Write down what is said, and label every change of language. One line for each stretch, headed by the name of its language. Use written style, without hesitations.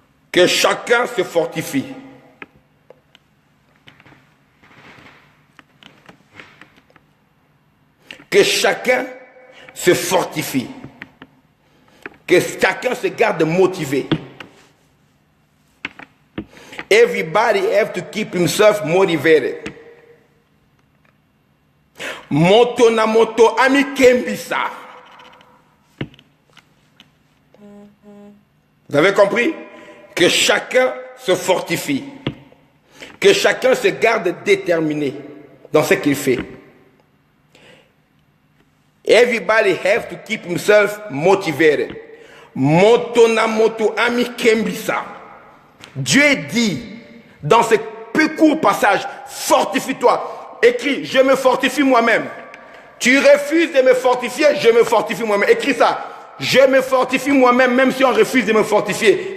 French: Que chacun se fortifie. Que chacun se fortifie. Que chacun se garde motivé.
English: Everybody have to keep himself motivated.
Lingala: Moto na moto ami kembisa.
French: Vous avez compris? Que chacun se fortifie. Que chacun se garde déterminé dans ce qu'il fait.
English: Everybody have to keep himself motivated.
Lingala: Moto na moto ami kembisa.
French: Dieu dit dans ce peu court passage, fortifie-toi. Écris, je me fortifie moi-même. Tu refuses de me fortifier, je me fortifie moi-même. Écris ça. Je me fortifie moi-même, même si on refuse de me fortifier.